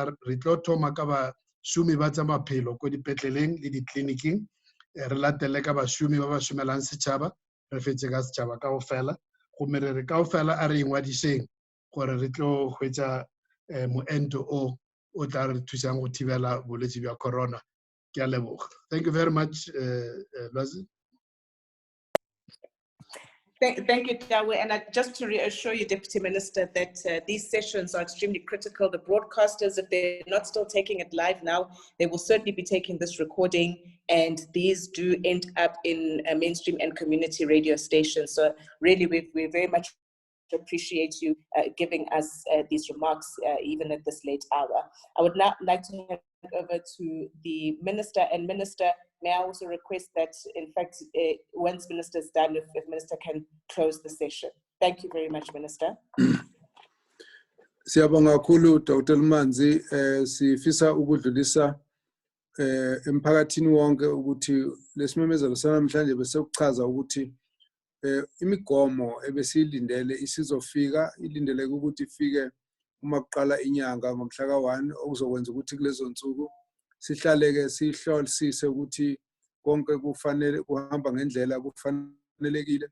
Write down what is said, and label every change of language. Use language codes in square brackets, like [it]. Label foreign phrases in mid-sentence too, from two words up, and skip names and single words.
[nso] Re tlo thoma ka bašomi ba tsa maphelo ko dipetleleng le ditleliniking, re latele ka bašomi ba ba šomelang setšhaba, re fetse ka setšhaba ka ofela. Gomme re ka ofela a re ingwadišeng gore re tlo hwetša moento o tla re thusang go thibela bolwetse bja corona. Ke a leboga. [en] Thank you very much, Lwazi. Thank you, Dawe. And just to reassure you, Deputy Minister, that these sessions are extremely critical. The broadcasters, if they're not still taking it live now, they will certainly be taking this recording, and these do end up in mainstream and community radio stations. So really, we very much appreciate you giving us these remarks even at this late hour. I would now like to hand over to the Minister. And Minister, may I also request that, in fact, once Minister is done, if Minister can close the session. Thank you very much, Minister. [zu] Siyabonga kakhulu Dr. Manzi, sifisa ukudlulisa emphakathini wonke ukuthi lesimemezelo sanamhlanje bese kuchaza ukuthi imigomo ebesiyilindele isizofika, ilindele ukuthi ifike uma kuqala inyanga ngomhla ka-1, okuzokwenza ukuthi kulezo nsuku sihlaleke sihlolisise ukuthi konke kufanele kuhamba ngendlela kufanelekile.